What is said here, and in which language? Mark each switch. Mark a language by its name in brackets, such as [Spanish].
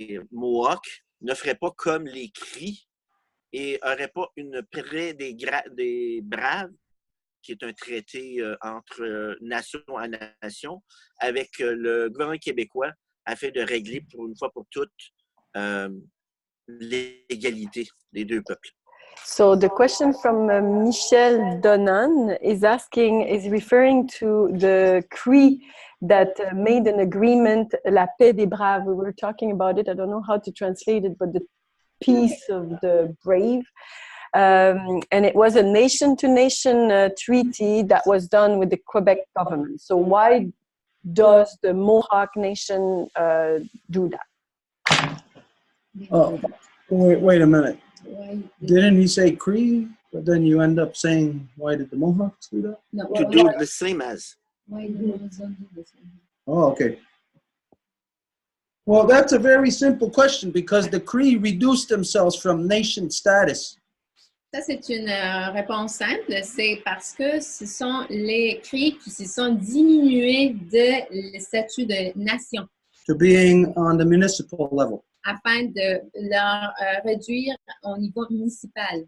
[French] Mohawks ne feraient pas comme les Cris et n'auraient pas une près des Braves, qui est un traité entre nation à nation, avec le gouvernement québécois afin de régler pour une fois pour toutes l'égalité des deux peuples. [English] So the question from Michel Donan is referring to the Cree that made an agreement, la paix des braves. We were talking about it. I don't know how to translate it, but the peace of the brave. And it was a nation-to-nation treaty that was done with the Quebec government. So why does the Mohawk Nation do that? Oh, wait a minute. Didn't he say Cree? But then you end up saying, why did the Mohawks do that? No, To do the same as. Why do the Mohawks do the same? Oh, okay. Well, that's a very simple question because the Cree reduced themselves from nation status. [French] Ça, c'est une réponse simple. C'est parce que ce sont les Cris qui se sont diminués de le statut de nation. [English] To being on the municipal level. [French] Afin de leur réduire au niveau municipal.